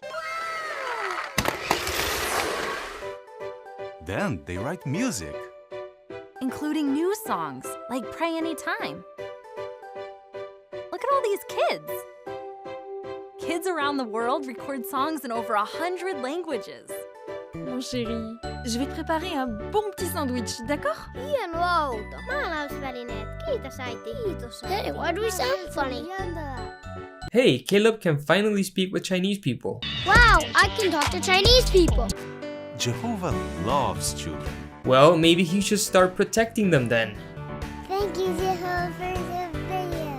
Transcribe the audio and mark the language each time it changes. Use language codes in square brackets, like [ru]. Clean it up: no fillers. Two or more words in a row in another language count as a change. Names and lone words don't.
[en] Then they write music. Including new songs, like Pray Anytime. Look at all these kids. Kids around the world record songs in over 100 languages. [fr] Mon chéri, je vais te préparer un bon petit sandwich, d'accord? [fi] Hienoa outo. Maalausvälineet. Kiitos äiti. Kiitos äiti. [en] Hey, why do we sound funny? Hey, Caleb can finally speak with Chinese people. Wow, I can talk to Chinese people. Jehovah loves children. Well, maybe he should start protecting them then. Thank you, Jehovah, for the video.